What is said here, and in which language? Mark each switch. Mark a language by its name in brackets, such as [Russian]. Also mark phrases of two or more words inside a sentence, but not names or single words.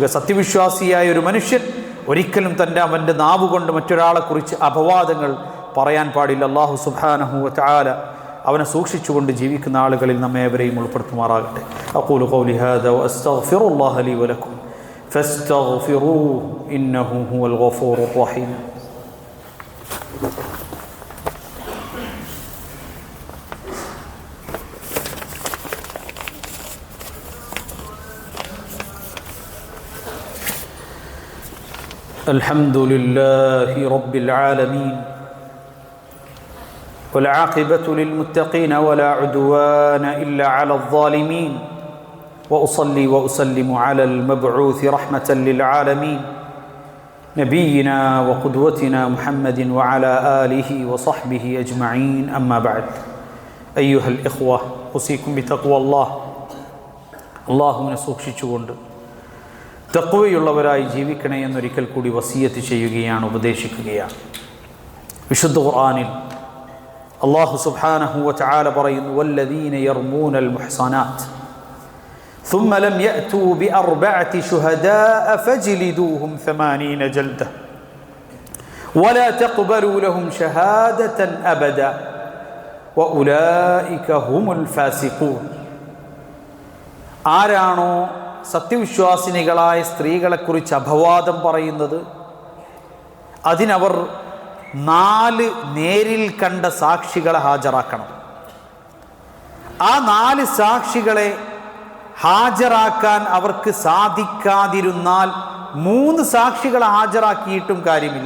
[Malayalam] സത്യവിശ്വാസിയായ ഒരു മനുഷ്യൻ ഒരിക്കലും അവൻ്റെ നാവ് കൊണ്ട് മറ്റൊരാളെക്കുറിച്ച് അപവാദങ്ങൾ പറയാൻ പാടില്ല. [Arabic] الله سبحانه وتعالى [Malayalam] അവനെ സൂക്ഷിച്ചുകൊണ്ട് ജീവിക്കുന്ന ആളുകളിൽ നമ്മെ ഏവരെയും ഉൾപ്പെടുത്തുമാറാകട്ടെ. [Arabic] أقول قولي هذا وأستغفر الله لي ولكم فاستغفروه إنه هو الغفور الرحيم. الحمد لله رب العالمين والعاقبة للمتقين ولا عدوان إلا على الظالمين وأصلي وأسلم على المبعوث رحمة للعالمين نبينا وقدوتنا محمد وعلى آله وصحبه أجمعين. أما بعد أيها الإخوة أوصيكم بتقوى الله. [Malayalam] اللهم സൂക്ഷിച്ചുകൊണ്ട് തഖ്വയുള്ളവരായി ജീവിക്കണേ എന്നൊരിക്കൽ കൂടി വസിയത്ത് ചെയ്യുകയാണ്, ഉപദേശിക്കുകയാണ്. വിശുദ്ധ ഖുർആനിൽ [Arabic] الله سبحانه وتعالى പറയുന്നു, والذين يرمون المحصنات ثم لم يأتوا بأربعة شهداء فاجلدوهم 80 جلدة ولا تقبلوا لهم شهادة أبدا وأولئك هم الفاسقون. [Malayalam] ആരാണോ സത്യവിശ്വാസിനികളായ സ്ത്രീകളെക്കുറിച്ച് അപവാദം പറയുന്നത്, അതിനവർ 4 നേരിൽ കണ്ട സാക്ഷികളെ ഹാജരാക്കണം. ആ 4 സാക്ഷികളെ ഹാജരാക്കാൻ അവർക്ക് സാധിക്കാതിരുന്നാൽ 3 സാക്ഷികളെ ഹാജരാക്കിയിട്ടും കാര്യമില്ല.